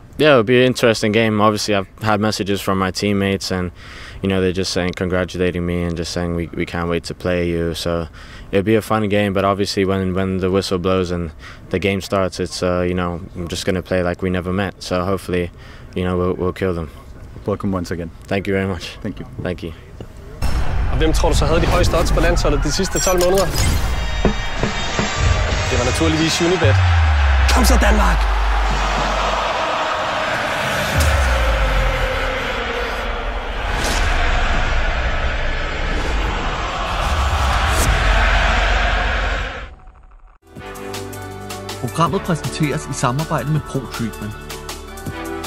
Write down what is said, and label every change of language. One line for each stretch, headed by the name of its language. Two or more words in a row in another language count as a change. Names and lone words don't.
English: Yeah, it'll be an interesting game. Obviously, I've had messages from my teammates, and they're just saying, congratulating me, and just saying we can't wait to play you. So it'll be a fun game. But obviously, when the whistle blows and the game starts, it's I'm just gonna play like we never met. So hopefully, we'll kill them. Welcome once again. Thank you very much. Thank you. Thank you.
Danish: Og hvem tror du så havde de højeste odds på landsholdet de sidste 12 måneder? Det var naturligvis Unibet. Kom så Danmark! Programmet præsenteres i samarbejde med Pro Treatment.